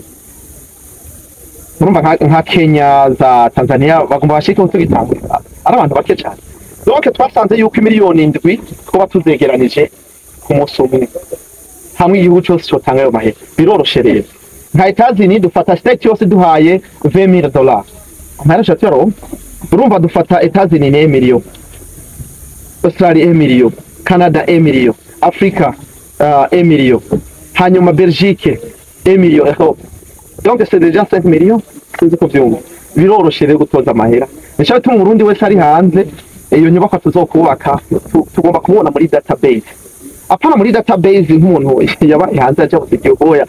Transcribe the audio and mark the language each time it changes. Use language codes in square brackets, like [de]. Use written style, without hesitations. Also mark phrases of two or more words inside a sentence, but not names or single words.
[rn] Urumva nka Kenya za Tanzania bagomba bashike utugitanga ari abantu bake cyane. Donc twasanze yuko miliyoni 7 twoba tuzegeranije ku munsi umwe hamwe igihugu cyose cyo tanga ayo mahera biroroshe rero. Nka Etazini dufata state yose duhaye $20,000 amahera shatero. Urumva dufata Etazini ni 1 million, Australia 1 million, Canada 1 million, Africa 1 million, hanyuma Belgique 1 million. [fr] Donc c'est déjà 5 millions. [rn] Sinzi ko vyumva biroroshe rero gutoza amahera. Nishabe tu Murundi wese ari hanze iyo nyubako tuzokubaka tugomba kubona muri database. Apana muri database nk'umuntu yabaye hanze aje kuziyoboya.